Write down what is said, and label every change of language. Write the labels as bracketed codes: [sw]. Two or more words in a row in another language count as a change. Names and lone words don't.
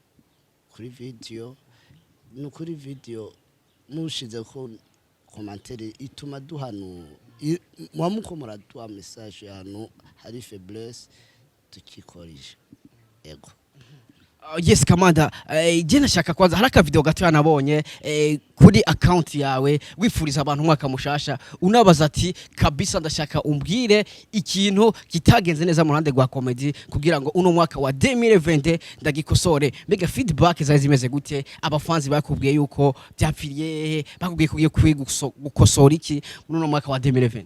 [rn] video no kuri video mushize ko commentaire ituma duhanu mwamukomora duha message hano hari faiblesse tukikoresha yego yes kamanda je nashaka kwanza haraka video gato yanabonye kuri account yawe wifuriza abantu umwaka mushasha unabaza ati kabisa ndashaka umbwire ikintu kitagenze neza mu ruhande rwa comedy kugira ngo uno mwaka wa 2020 ndagikosore mbega feedback zaje zimeze gute abafanzi bakubwiye yuko byapfiriye bakubwiye kugiye gukosora iki muri uno mwaka wa 2020